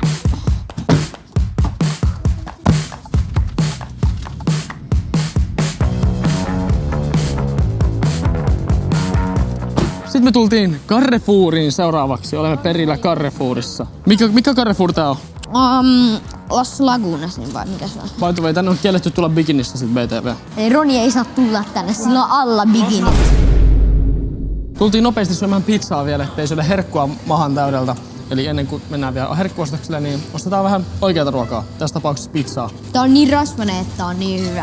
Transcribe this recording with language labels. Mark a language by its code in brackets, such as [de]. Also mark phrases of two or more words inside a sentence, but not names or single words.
[fi] Sitten me tultiin Carrefouriin seuraavaksi. Olemme perillä Carrefourissa. Mikä Carrefour tää on? Las Lagunasin vai mikä se on? [en] By the way, [fi] tänne on kielletty tulla bikinissä sit BTV. Ei, Roni ei saa tulla tänne, sillä on alla bikinit. Tultiin nopeasti syömään pizzaa vielä, ettei syödä herkkua mahan täydeltä. Eli ennen kuin mennään vielä herkkuostokselle, niin ostetaan vähän oikeata ruokaa. Tässä tapauksessa pizzaa. Tää on niin rasvainen, että on niin hyvä.